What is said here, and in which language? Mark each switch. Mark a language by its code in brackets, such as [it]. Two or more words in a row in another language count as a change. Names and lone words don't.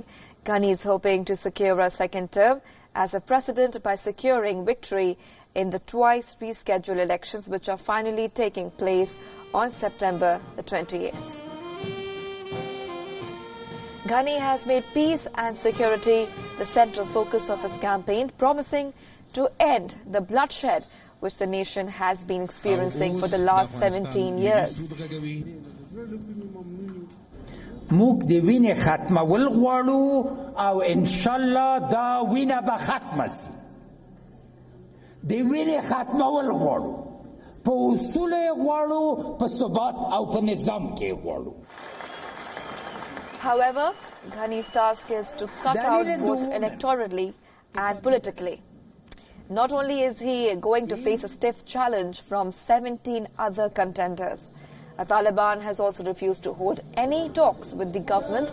[en] Ghani is hoping to secure a second term as a president by securing victory in the twice rescheduled elections which are finally taking place on September the 28th. Ghani has made peace and security the central focus of his campaign, promising to end the bloodshed which the nation has been experiencing for the last 17 years. [ps] موږ د وینې ختمول غواړو او انشالله دا وینه به ختمه سي. د وینې ختمول غواړو، په اصول یې غواړو، په ثبات او په نظام کې یې غواړو. [en] However, Ghani's task is to cut out both electorally and politically. Not only is he going to face a stiff challenge from 17 other contenders, the Taliban has also refused to hold any talks with the government.